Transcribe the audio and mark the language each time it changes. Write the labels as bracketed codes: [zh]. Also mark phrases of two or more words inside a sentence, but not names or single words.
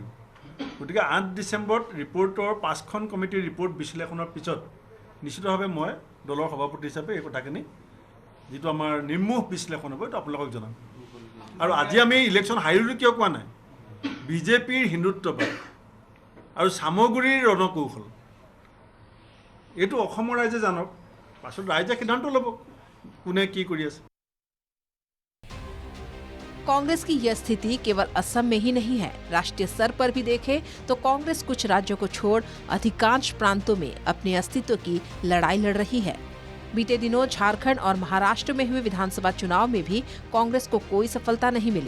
[as] গতিকে 8 ডিসেম্বৰত ৰিপৰ্টৰ 5খন কমিটিৰ ৰিপৰ্ট বিশ্লেষণৰ পিছত নিশ্চিতভাৱে মই দলৰ সভাপতি হিচাপে এই কথাখিনি যিটো আমাৰ নিৰ্মোহ বিশ্লেষণ হ'ব এইটো আপোনালোকক জনাম। আৰু আজি আমি ইলেকশ্যন হাৰিলো কিয় কোৱা নাই, বিজেপিৰ হিন্দুত্ববাদ আৰু সামগ্ৰীৰ ৰণকৌশল এইটো অসমৰ ৰাইজে জানক, পাছত ৰাইজে সিদ্ধান্ত ল'ব কোনে কি কৰি আছে। [hi] कांग्रेस की यह स्थिति केवल असम में ही नहीं है। राष्ट्रीय स्तर पर भी देखें तो कांग्रेस कुछ राज्यों को छोड़ अधिकांश प्रांतों में अपने अस्तित्व की लड़ाई लड़ रही है। बीते दिनों झारखंड और महाराष्ट्र में हुए विधानसभा चुनाव में भी कांग्रेस को कोई सफलता नहीं मिली।